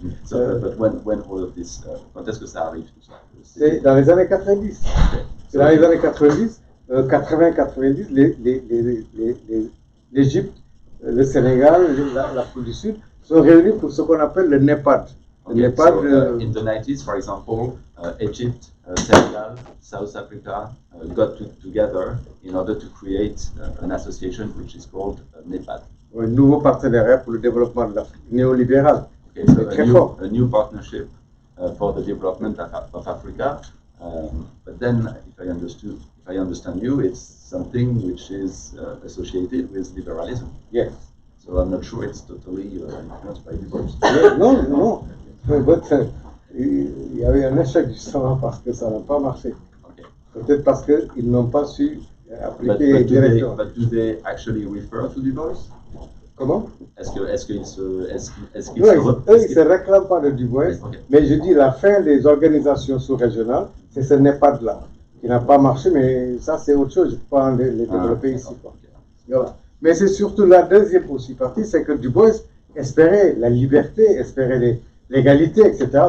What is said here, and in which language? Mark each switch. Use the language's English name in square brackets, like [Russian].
[English] So, but when all of this, [French] quand est-ce que ça arrive tout ça? C'est dans les années 90. C'est dans les années 90, 80-90, l'Égypte, le Sénégal, l'Afrique du Sud sont réunis pour ce qu'on appelle le NEPAD. [English] Okay, NEPAD, so, in the 90s, for example, Egypt, Senegal, South Africa got together in order to create an association which is called NEPAD. [French] un nouveau partenariat pour le développement de l'Afrique, néolibéral. [English] Okay, so [French] très fort. [English] a new partnership for the development of Africa. But then, if I understand you, it's something which is associated with liberalism. Yes. So I'm not sure it's totally influenced by liberalism. [French] Non. Il y avait un échec justement parce que ça n'a pas marché. Okay. Peut-être parce qu'ils n'ont pas su appliquer directement. [English] But do they actually refer to Du Bois? [French] Comment? Est-ce qu'ils se Non, eux, ils ne se réclament pas de Du Bois, [English] Okay. [French] mais je dis la fin des organisations sous-régionales, c'est ce NEPAD-là, qui n'a pas marché, mais ça c'est autre chose, je ne peux pas les développer ici. Quoi. Voilà. Mais c'est surtout la deuxième aussi partie, c'est que Du Bois espérait la liberté, espérait l'égalité, etc.